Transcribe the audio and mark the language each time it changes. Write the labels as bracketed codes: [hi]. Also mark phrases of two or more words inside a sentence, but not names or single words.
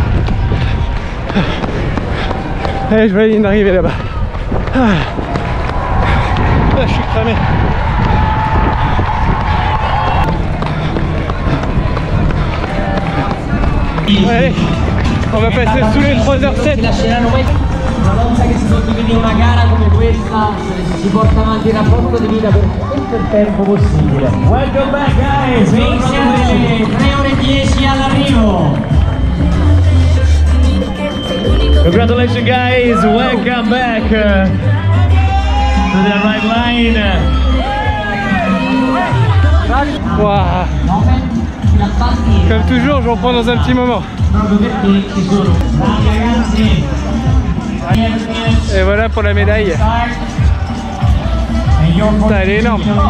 [fr] Allez, je vois la ligne d'arrivée là-bas. Ah, je suis cramé. Allez, on va passer sous les 3h07. [it] Una volta che si condivide una gara come questa si porta avanti il rapporto di vita per tutto il tempo possibile. [en] Welcome back guys! [it] 3 ore 10 all'arrivo! [en] Congratulations guys! Welcome back to the right line! Wow. [fr] Comme toujours, j'en prends dans un petit moment. Et voilà pour la médaille. Putain, elle est énorme.